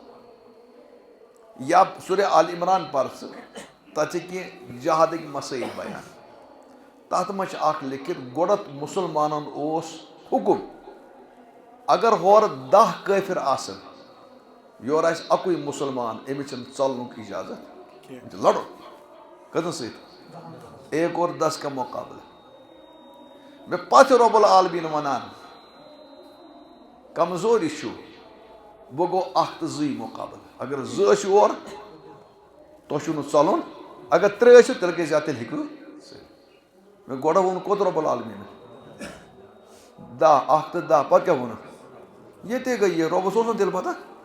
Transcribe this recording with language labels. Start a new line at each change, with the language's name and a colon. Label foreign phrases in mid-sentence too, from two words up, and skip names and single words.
Kashmiri: یا سورے آل عمران پر ژٕ تتھ چھِ کینٛہہ جہادٕکۍ مسٲیل بیان تتھ منٛز چھِ اکھ لیکھِتھ گۄڈٕ مُسلمانن اوس حُکُم اگر ہور 10 کٲفِر آسن یور آسہِ اَکُے مُسلمان أمِس چھِنہٕ ژَلنُک اِجازت لڑو کٔژن سۭتۍ
Urdu: 1 اور 10 کا مقابلہ
Kashmiri: مےٚ پتہٕ
Arabic: رۄب العالمیٖن
Kashmiri: وَنان کمزوری چھُو وۄنۍ گوٚو 1 تہٕ 2 مقابلہٕ اگر 2 ٲسِو اورٕ تۄہہِ چھُو نہٕ ژَلُن اگر 3 ٲسِو تیٚلہِ کیٛاہ زیادٕ تیٚلہِ ہیٚکِو مےٚ گۄڈٕ ووٚن کوٚت رۄب العالمیٖنن 10 1 تہٕ 10 پتہٕ کیٛاہ ووٚنُکھ ییٚتے گٔے یہِ رۄبس اوس نہ تیٚلہِ پتہ